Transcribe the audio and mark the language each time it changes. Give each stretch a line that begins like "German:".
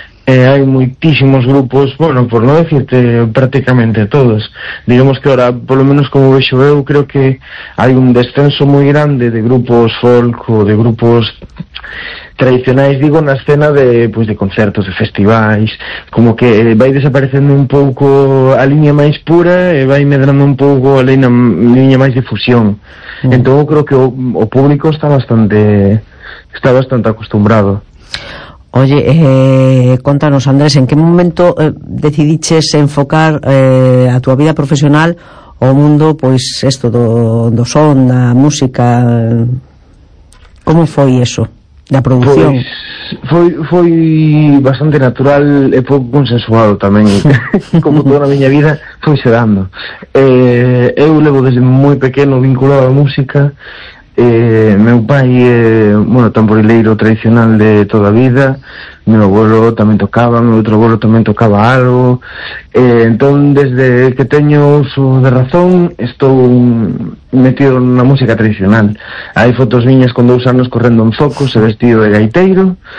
Galician: Hai moitísimos grupos, bueno, por non decirte prácticamente todos. Digamos que
Spanish: ahora, por lo menos
Galician: como veixo eu, creo que hai un descenso moi grande de grupos folk ou de grupos tradicionais, digo, na escena de, pues, de concertos, de festivais, como que vai desaparecendo un pouco a liña máis pura e vai medrando un pouco a liña máis de fusión. Entón, eu creo que o público está bastante acostumbrado. Oye, contanos, Andrés,
Spanish: ¿en qué momento
Galician: decidiches enfocar a tu vida profesional o mundo, pues, esto, do son, la música?
Spanish: ¿Cómo fue eso, la producción? Pues, fue bastante natural, fue consensuado también, como toda la miña vida, fue sedando.
Galician: Eu levo
Spanish: desde muy pequeño vinculado a la música.
Galician: Meu pai é, bueno, tamborileiro tradicional de toda a vida. Meu abuelo tamén tocaba, meu outro abuelo tamén tocaba algo. Entón, desde que teño uso de razón, estou metido na música tradicional. Hai fotos miñas con 2 anos correndo en focos e vestido de gaiteiro.